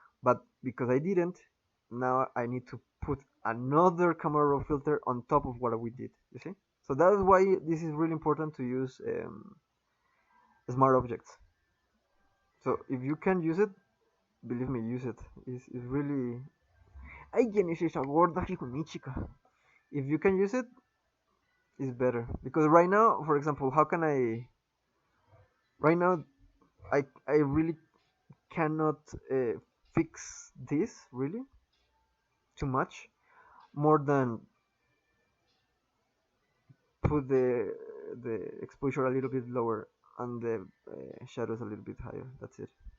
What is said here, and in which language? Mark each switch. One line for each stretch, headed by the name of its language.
English: But because I didn't, now I need to put another camera raw filter on top of what we did, you see. So that's why this is really important to use smart objects. So if you can use it, believe me, use it. It's really.
Spanish: Ay, ¿quién es esa gorda, hijo de mi chica?
English: If you can use it, it's better. Because right now, for example, how can I. Right now, I really cannot fix this, really, too much. More than put the exposure a little bit lower and the shadows a little bit higher. That's it.